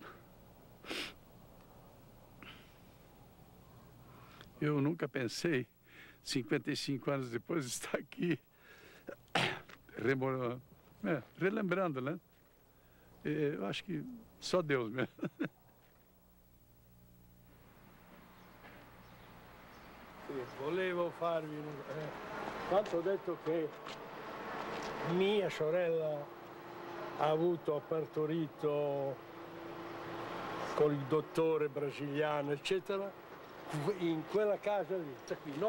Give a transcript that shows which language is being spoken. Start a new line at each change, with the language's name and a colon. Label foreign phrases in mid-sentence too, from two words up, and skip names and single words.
Portuguese: Eu nunca pensei, 55 anos depois, estar aqui, relembrando, né? Eu acho que só Deus mesmo.
Italian: Volevo farvi quanto ho detto che mia sorella ha partorito con il dottore brasiliano eccetera in quella casa lì, cioè qui, no?